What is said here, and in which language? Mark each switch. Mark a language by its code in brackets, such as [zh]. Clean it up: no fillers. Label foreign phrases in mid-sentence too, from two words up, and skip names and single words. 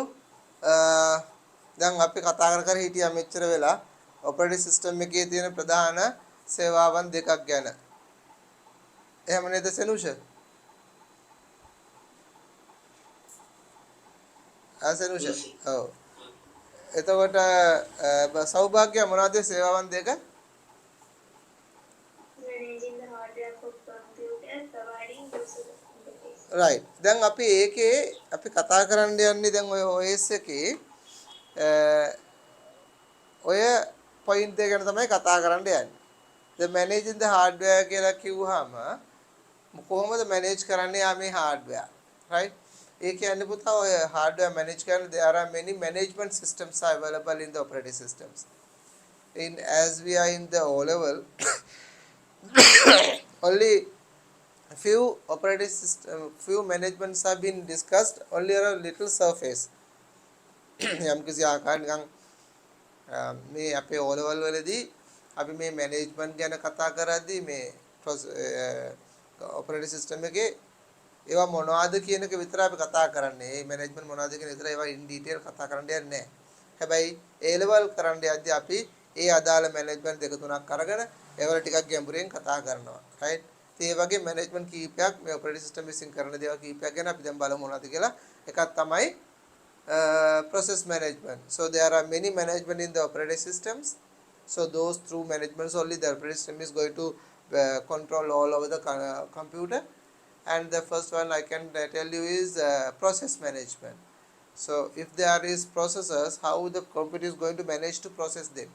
[si] දැන් අපි කතා කර හිටියා මෙච්චර වෙලා [en] operating system [si] එකේ තියෙන ප්‍රධාන සේවාවන් දෙකක් ගැන. එහෙම නේද සෙනුෂ? සෙනුෂ. ඔව්. එතකොට සෞභාග්‍ය මොනවද සේවාවන් දෙක? [en] Managing the hardware for computer, providing user interface. Right. [si] දැන් අපි ඒකේ අපි කතා කරන්න යන්නේ දැන් ඔය OS එකේ ඔය පොයින්ට් එක ගැන තමයි කතා කරන්න යන්නේ. [en] The managing the hardware [si] කියලා කිව්වහම කොහොමද [en] manage [si] කරන්නේ මේ [en] hardware? Right? [si] ඒ කියන්නේ පුතා ඔය [en] hardware manage කරන්න there are many management systems are available in the operating systems. As we are in the O level only few operating system few managements have been discussed only on a little surface. [si] යම් කිසි ආකාරයකින් මේ අපේ O level වලදී අපි මේ management ගැන කතා කරද්දී මේ [en] operating system [si] එකේ ඒවා මොනවද කියන එක විතර අපි කතා කරන්නේ. මේ management මොනවද කියන විතර ඒවා [en] in detail [si] කතා කරන්න යන්නේ නැහැ. හැබැයි A level කරන්න යද්දී අපි ඒ අදාළ management දෙක තුනක් අරගෙන ඒවල ටිකක් ගැඹුරින් කතා කරනවා. right? ඒ වගේ management කීපයක් මේ [en] operating system [si] විසින් කරන දේවල් කීපයක් ගැන අපි දැන් බලමු මොනවද කියලා. එකක් තමයි [en] process management. So there are many management in the operating systems. So those through managements only the operating system is going to control all over the computer. and the first one I can tell you is process management. So if there is processes, how the computer is going to manage to process them?